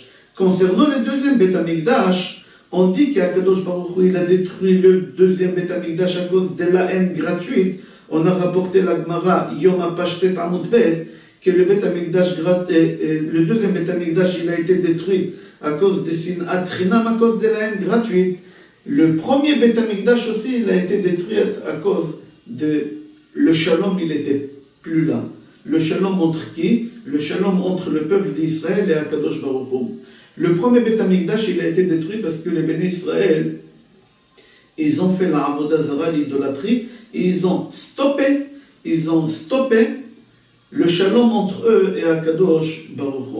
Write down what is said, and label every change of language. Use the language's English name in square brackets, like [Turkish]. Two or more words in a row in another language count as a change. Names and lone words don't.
[French] Concernant le deuxième Beth Amikdash, on dit qu'Akadosh Baruch Hu, il a détruit le deuxième Beth Amikdash à cause de la haine gratuite. On a rapporté la Gemara Yom Pashtet [Hebrew] עמוד ב [French] que le Beth Amikdash, le deuxième Beth Amikdash, il a été détruit à cause de [Hebrew] שנאת חינם, [French] à cause de la haine gratuite. Le premier Beth Amikdash aussi, il a été détruit à cause de le shalom, il n'était plus là. Le shalom entre qui? Le shalom entre le peuple d'Israël et Akadosh Baruch Hu. Le premier Beth Amikdash, il a été détruit parce que les [Hebrew] בני ישראל, [French] ils ont fait la [Hebrew] עבודה זרה, [French] l'idolâtrie, et ils ont stoppé le shalom entre eux et Akadosh Baruch Hu.